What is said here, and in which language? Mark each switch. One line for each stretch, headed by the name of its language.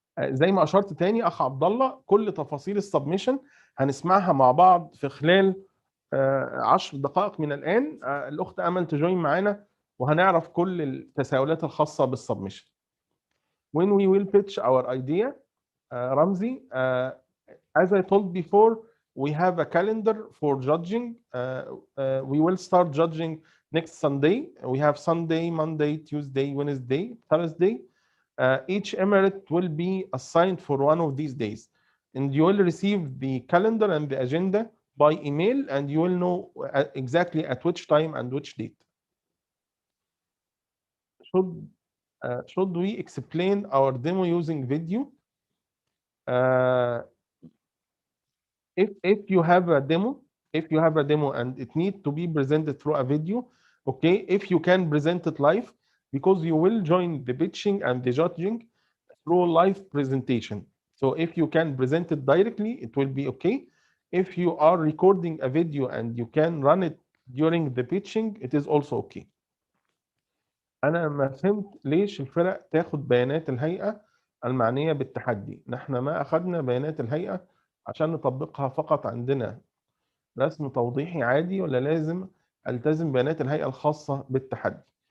Arabic: زي ما اشرت تاني اخ عبد الله، كل تفاصيل السبمشن هنسمعها مع بعض في خلال 10 دقائق من الان. الاخت امل تجوين معانا وهنعرف كل التساؤلات الخاصه بالسبمشن.
English: When we will pitch our idea, Ramzi, as I told before, we have a calendar for judging. We will start judging next Sunday. We have Sunday, Monday, Tuesday, Wednesday, Thursday. Each emirate will be assigned for one of these days, and you will receive the calendar and the agenda by email, and you will know exactly at which time and which date. Should we explain our demo using video? If you have a demo and it needs to be presented through a video, okay, if you can present it live, because you will join the pitching and the judging through live presentation. So if you can present it directly, it will be okay. If you are recording a video and you can run it during the pitching, it is also okay.
Arabic: أنا ما فهمت ليش الفرق تاخد بيانات الهيئة المعنية بالتحدي. نحن ما أخذنا بيانات الهيئة عشان نطبقها فقط عندنا رسم توضيحي عادي، ولا لازم ألتزم بيانات الهيئة الخاصة بالتحدي؟